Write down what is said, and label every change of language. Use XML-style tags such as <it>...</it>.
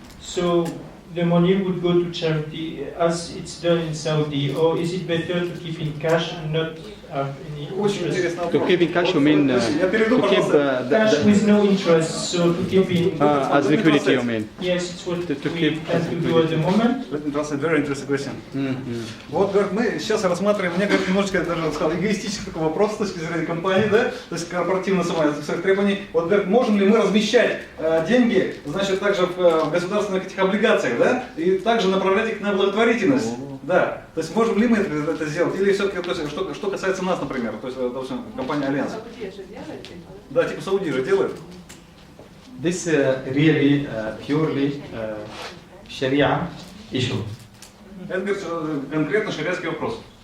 <en>So the money would go to charity as it's done in Saudi, or is it better to keep in cash and not have any interest? To keep in cash, you mean to keep cash with no interest, so to keep in as liquidity, you mean? Yes, it's what To we keep plan to do at the moment. That's a very interesting question.</en> <ru>Вот, говорит, мы сейчас рассматриваем, мне, говорит, немножечко, я даже сказал, эгоистический такой вопрос с точки зрения компании, да, то есть корпоративное своих требований. Вот, говорит, можем ли мы размещать деньги, значит, также в государственных этих облигациях, да, и также направлять их на благотворительность, да. То есть можем ли мы это сделать, или все-таки, то есть, что касается нас, например, то есть, допустим, компания Альянс. Да, типа Саудия же делает.</ru> <en>This really purely Sharia issue.</en> <ru>Это, говорит, конкретно шариатский вопрос.</ru>